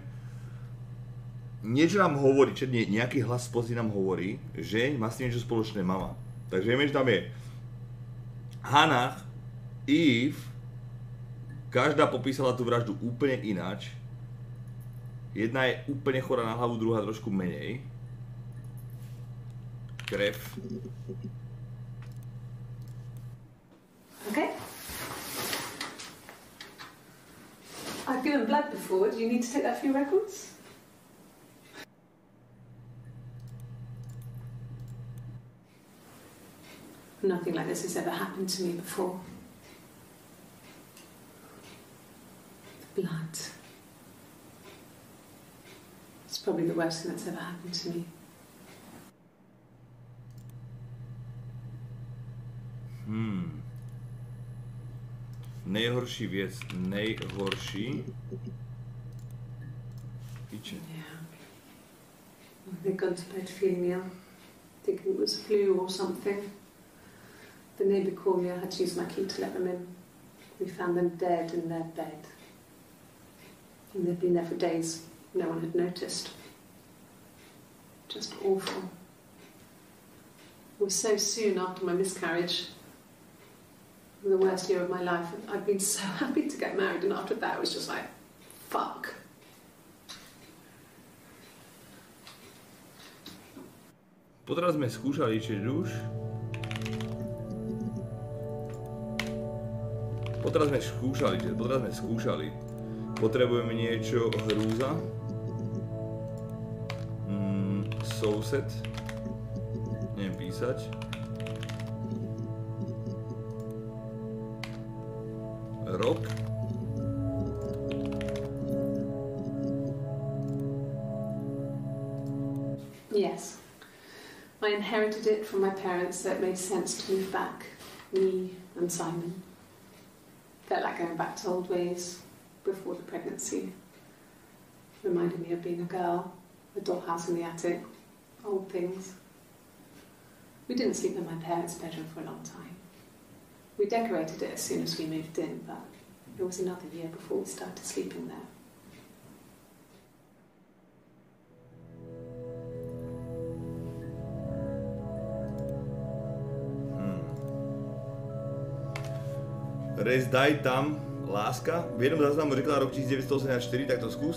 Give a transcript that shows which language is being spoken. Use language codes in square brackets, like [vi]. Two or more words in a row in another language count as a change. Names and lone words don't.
[sk] Niečo nám hovorí, nejaký hlas spozí nám hovorí, že má s tým niečo spoločné mama. Takže vieme, že tam je Hannah, Eve, každá popísala tú vraždu úplne ináč. Jedna je úplne chorá na hlavu, druhá trošku menej. [cs] Krev. [en] Okay. I've given blood before. Do you need to take that for your records? Nothing like this has ever happened to me before. The blood. It's probably the worst thing that's ever happened to me. [cs] Nejhorší věc, nejhorší. Piče. [en] Yeah. They'd gone to bed feeling ill, thinking it was flu or something. The neighbour called me, I had to use my key to let them in. We found them dead in their bed. And they'd been there for days. No one had noticed. Just awful. It was so soon after my miscarriage. The worst year of my life. I'd been so happy to get married, and after that it was just like, fuck. [sk] Potom sme skúšali, či už. Potom sme skúšali. Potrebujeme niečo hrúza. [cs] Soused. [sk] Neviem písať. Rok. [en] Yes. I inherited it from my parents, so it made sense to move back. Me and Simon. Felt like going back to old ways before the pregnancy. Reminded me of being a girl, a dollhouse in the attic, old things. We didn't sleep in my parents' bedroom for a long time. We decorated it as soon as we moved in, but it was another year before we started sleeping there. [sk] Restt, daj tam láska. [cs] V jednom záznamu řekla rok 1984, tak to skús.